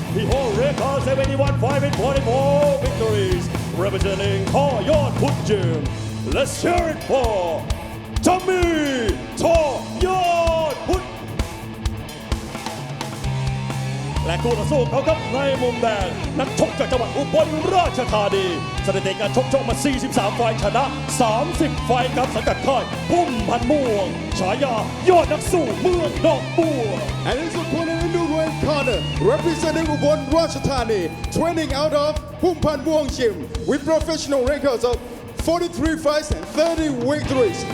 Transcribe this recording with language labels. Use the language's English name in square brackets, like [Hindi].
[English] He holds record 71 fights with 44 victories, representing Thai Yot Put Gym. Let's hear it for Tommy Thai Yot Put. [Thai] และคู่ต่อสู้เขาครับในมุมแดงนักชกจากจังหวัดอุบลราชธานีสถิติการชกมา 43 ไฟล์ชนะ 30 ไฟล์ครับสังกัดค่ายพุ่มพันม่วงฉายายอดนักสู้เมืองดอกบัว [English] And his opponent in the red corner, representing Ubon Ratchathani, training out of Pumpan Muang Gym with professional records of 43 fights and 30 victories.